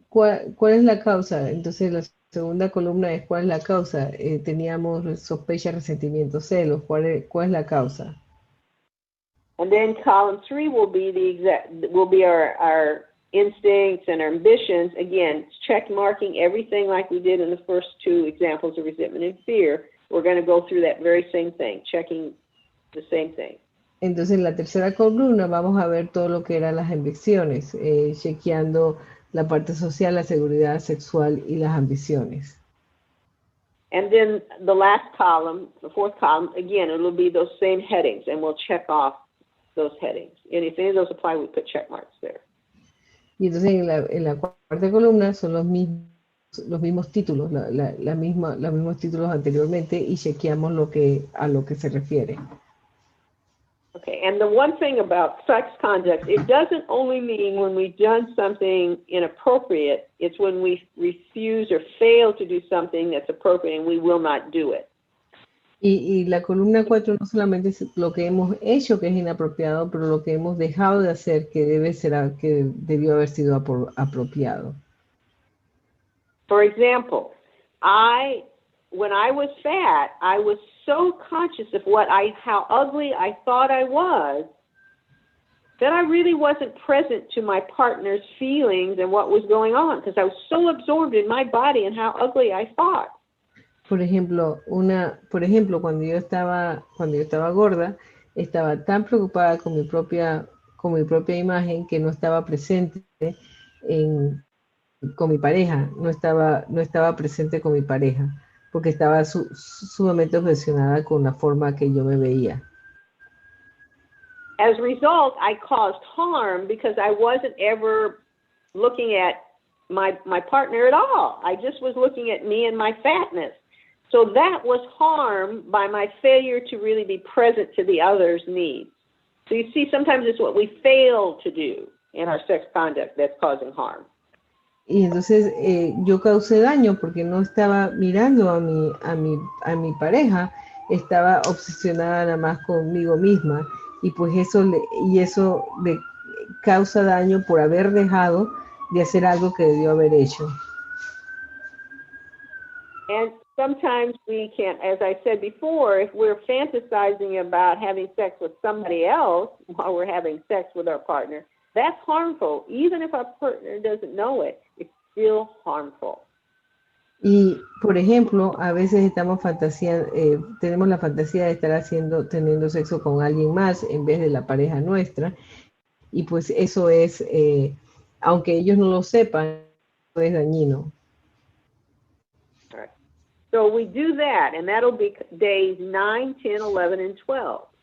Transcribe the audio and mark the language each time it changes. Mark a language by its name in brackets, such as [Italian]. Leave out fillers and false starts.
[Spanish] ¿Cuál es la causa? Entonces la segunda columna es ¿cuál es la causa? Teníamos sospecha, resentimiento, celos. ¿Cuál es la causa? [English] And then column 3 will be our instincts and our ambitions. Again, check marking everything like we did in the first 2 examples of resentment and fear. We're going to go through that very same thing, checking the same thing. [Spanish] Entonces en la tercera columna vamos a ver todo lo que eran las ambiciones, chequeando la parte social, la seguridad sexual y las ambiciones. [English] And then the last column, the fourth column, again, it'll be those same headings, and we'll check off those headings. And if any of those apply, we put check marks there. [Spanish] Y entonces en la cuarta columna son los mismos títulos, los mismos títulos anteriormente, y chequeamos a lo que se refiere. [English] Okay, and the one thing about sex conduct, it doesn't only mean when we've done something inappropriate, it's when we refuse or fail to do something that's appropriate and we will not do it. [Spanish] Y la columna 4 no solamente es lo que hemos hecho que es inapropiado, pero lo que hemos dejado de hacer que debió haber sido apropiado. [English] For example, I when I was fat, I was so conscious of how ugly I thought I was, that I really wasn't present to my partner's feelings and what was going on, because I was so absorbed in my body and how ugly I thought. [Spanish] Por ejemplo, cuando yo estaba gorda, estaba tan preocupada con mi propia imagen que no estaba presente con mi pareja, no estaba presente con mi pareja, porque estaba sumamente obsesionada con la forma que yo me veía. [English] As a result, I caused harm because I wasn't ever looking at my partner at all. I just was looking at me and my fatness. So that was harm by my failure to really be present to the other's needs. So you see, sometimes it's what we fail to do in our sex conduct that's causing harm. [Spanish] Y entonces yo causé daño porque no estaba mirando a mi pareja, estaba obsesionada nada más conmigo misma, y pues eso le causa daño por haber dejado de hacer algo que debió haber hecho. [English] And sometimes we can't, as I said before, if we're fantasizing about having sex with somebody else while we're having sex with our partner, that's harmful. Even if our partner doesn't know it, it's still harmful. [Spanish] Y, por ejemplo, a veces tenemos la fantasía de estar teniendo sexo con alguien más en vez de la pareja nuestra, y pues eso es, aunque ellos no lo sepan, es dañino. [English] All right. So we do that, and that'll be days 9, 10, 11, and 12.